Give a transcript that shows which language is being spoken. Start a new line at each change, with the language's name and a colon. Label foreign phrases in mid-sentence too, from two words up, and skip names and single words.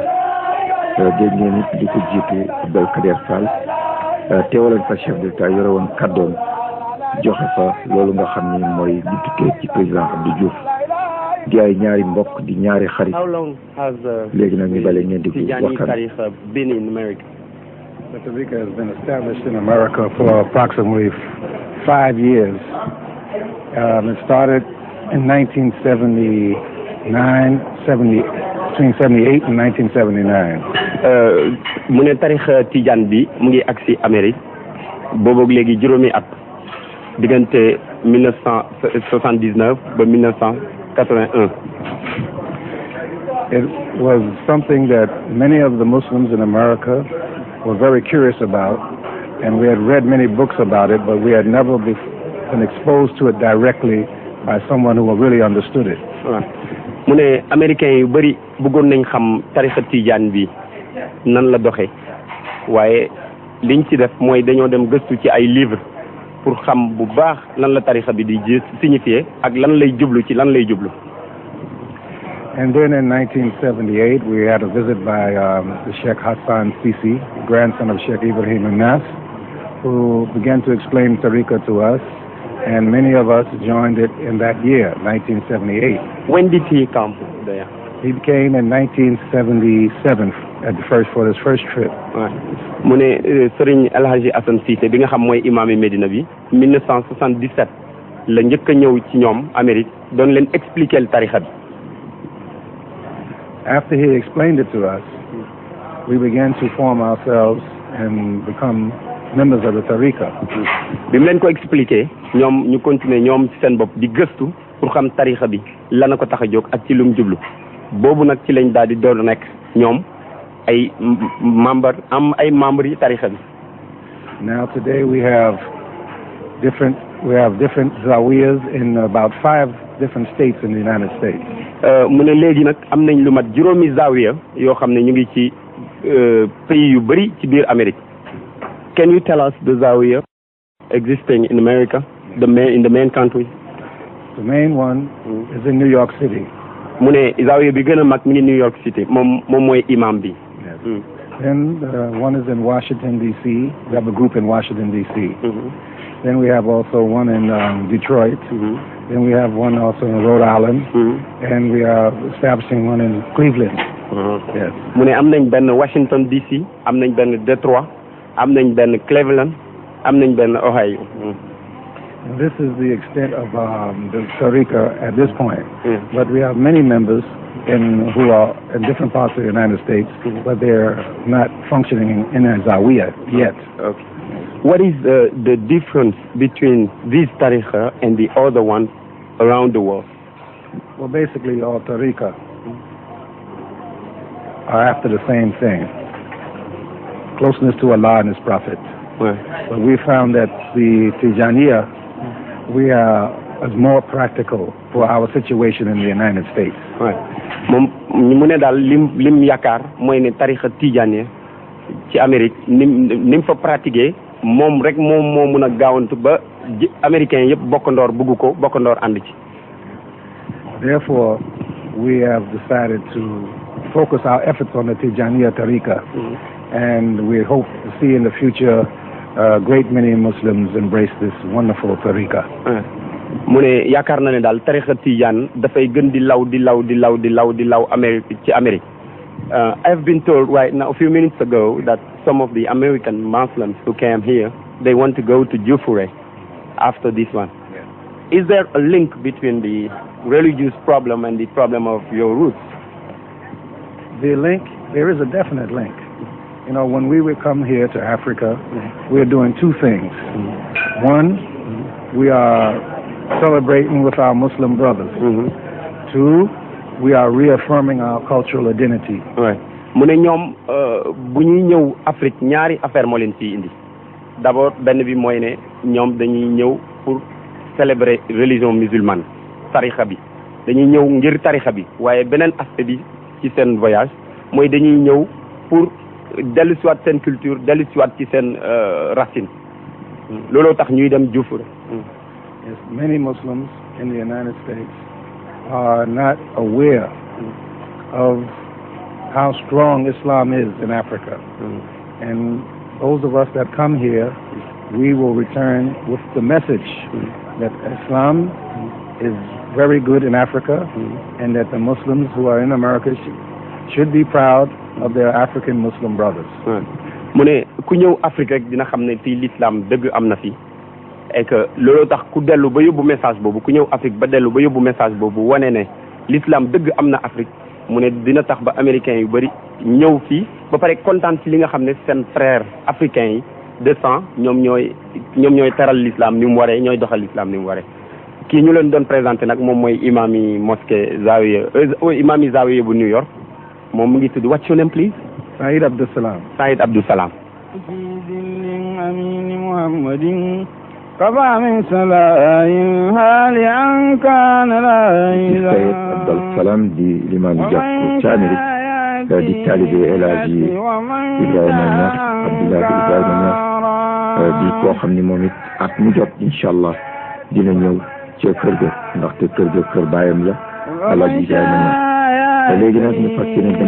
Wolof: dégg ngeen it di ko jiitu Abdou Kader Fall teewaloon fa
French: chef d'État
Wolof: yore woon kàddoom joxe fa loolu nga xam ni mooy li tukkee ci président Abdou Diouf di ay ñaari mbokk di ñaari xarit léegi nag ñu bale ngeen di waxtaan.
English: The Tariqa has been established in America for approximately 5 years. It started in 1979, between 78 and 1979.
Wolof: mu ne tarixa Tijaan bi mu ngi agsi Amérique booboog léegi juróomi at diggante 1979 ba 1981.
English: It was something that many of the Muslims in America were very curious about, and we had read many books about it, but we had never been exposed to it directly by someone who really understood it.
Wolof: mu ne américains yu bëri bëggoon nañ xam tarixa Tijaan bi nan la doxee waaye liñ ci def mooy dañoo dem gëstu ci ay livres pour xam bu baax lan la tarixa bi di signifier ak lan lay jublu ci lan lay jublu.
English: And then in 1978, we had a visit by the Sheikh Hassan Sisi, grandson of Sheikh Ibrahim Niass, who began to explain Tariqa to us, and many of us joined it in that year, 1978. When did he come there? He came in 1977 for his first trip.
Wolof: mu ne Serigne El Hadji Hassan Cissé bi nga xam mooy imaam Medina bi 1977 la njëkk a ñëw ci ñoom Amérique doon leen expliquer tarixa bi.
English: After he explained it to us, we began to form ourselves and become members of the Tariqa.
Wolof: bi mu leen ko expliquer ñoom ñu continuer ñoom ci seen bopp di gëstu pour xam tarixa bi lan la ko tax a jóg ak ci lu mu jublu boobu nag ci lañ daal di door nekk ñoom ay membres yi tarixa bi.
English: Now today we have different zawiyas in about 5 different states in the United States.
Wolof: mu ne léegi nag am nañ lu mat juróomi zawiya yoo xam ne ñu ngi ci pays yu bëri ci biir Amérique.
English: Can you tell us the zawiya existing in America, in the main country? The main one is in New York City.
Wolof: mu ne zawiya bi gën a mag mi ngi New York City moom mooy imam bi.
English: Yes. Then one is in Washington, D.C. We have a group in Washington, D.C. Then we have also one in Detroit. Then we have one also in Rhode Island. And we are establishing one in Cleveland. Yes.
Wolof: mu ne am nañ benn Washington, D.C., am nañ benn Detroit, am nañ benn Cleveland, am nañ benn Ohio.
English: This is the extent of the Tariqa at this point. But we have many members who are in different parts of the United States, but they're not functioning in a Zawiya yet. Okay. What is the difference between this Tariqa and the other ones around the world? Well, basically, all Tariqa are after the same thing: closeness to Allah and His Prophet. But we found that the Tijaniya, we are more practical for our situation in the United States.
Wolof: moom mu ne daal lim yaakaar mooy ne tarixa Tijaaniya ci Amérique nim fa pratiquer moom rek moo mun a gaawantu ba américains yëpp bokkandoor bugg ko bokkandoor ànd ci.
English: Therefore, we have decided to focus our efforts on the Tijaniya Tariqa, and we hope to see in the future a great many Muslims embrace this wonderful Tariqa.
Wolof: mu ne yaakaar na ne daal tarixa Tijaan dafay gën di law Amérique ci Amérique.
English: I've been told right now a few minutes ago that some of the American Muslims who came here, they want to go to Jufure after this one. Is there a link between the religious problem and the problem of your roots? The link, there is a definite link. You know, when we would come here to Africa, we're doing two things. One, we are celebrating with our Muslim brothers. Two, we are reaffirming our cultural identity.
Wolof: mu ne ñoom bu ñuy ñëw Afrique ñaari affaire moo leen ciy indi d'abord benn bi mooy ne ñoom dañuy ñëw
French: pour célébrer religion musulmane
Wolof: tarixa bi dañuy ñëw ngir tarixa bi waaye beneen aspect bi ci seen voyage mooy dañuy ñëw pour dellu siwaat seen culture dellu siwaat ci seen racine looloo tax ñuy dem Jufure.
English: Yes, many Muslims in the United States are not aware of how strong Islam is in Africa. And those of us that come here, we will return with the message that Islam is very good in Africa, and that the Muslims who are in America should be proud of their African Muslim brothers.
Wolof: mu ne ku ñëw Afrique rek dina xam ne fii l'islam dëgg am na fi
French: et que
Wolof: looloo tax ku dellu ba yóbbu message boobu ku ñëw Afrique ba dellu ba yóbbu message boobu wane ne l'islam dëgg am na Afrique mu ne dina tax ba américains yu bëri ñëw fii ba pare kontaan ci li nga xam ne seen
French: frère africains
Wolof: yi
French: de sang
Wolof: ñoom ñooy teral l'islam ni mu waree ñooy doxal l'islam ni mu waree. kii ñu leen doon présenté nag moom mooy imam yi mosquée Zawiya imam yi Zawiya bu New York moom mu ngi tudd
English: what's your name please?
Wolof: Saïd Abdou Salam. Saïd Abdou Salam. قضى من سلائها لأن كان لا Saïd Abdou Salam di limaam jàkku ci Amérique di taalibe El Hadji Ibrahima Niass Abdoulaye Ibrahima Niass di koo xam ni moom it at mu jot
Arabic: إن شاء الله
Wolof: dina ñëw ca kër ga ndaxte kër ga kër baayam la El Hadji Ibrahima Niass te léegi nag ñu fas yéene dem